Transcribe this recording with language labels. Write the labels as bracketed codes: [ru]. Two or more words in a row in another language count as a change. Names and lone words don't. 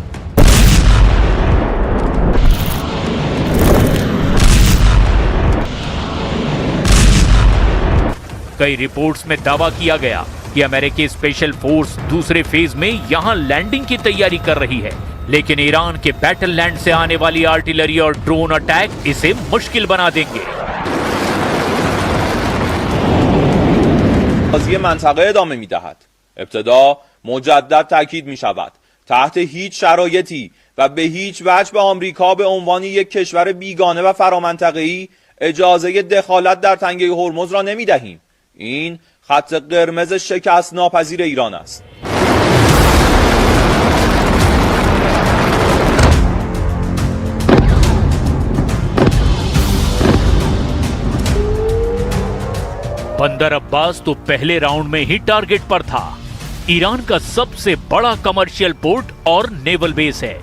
[hi] कई रिपोर्ट्स में दावा किया गया कि अमेरिकी [en] special force [hi] दूसरे फेज में यहां लैंडिंग की तैयारी कर रही है, लेकिन ईरान के [en] battle land [hi] से आने वाली आर्टिलरी और [en] drone attack [hi] इसे मुश्किल बना देंगे। [fa] بازی منطقه ادامه می‌دهد. ابتدا مجدد تاکید می‌شود تحت هیچ شرایطی و به هیچ وجه به آمریکا به عنوان یک کشور بیگانه و فرامنطقه‌ای اجازه دخالت در تنگه هرمز را نمی‌دهیم. این خط قرمز شکست ناپذیر ایران است. [hi] बंदर अब्बास तो पहले राउंड में ही टारगेट पर था। ईरान का सबसे बड़ा [en] commercial port [hi] और [en] naval base [hi] है।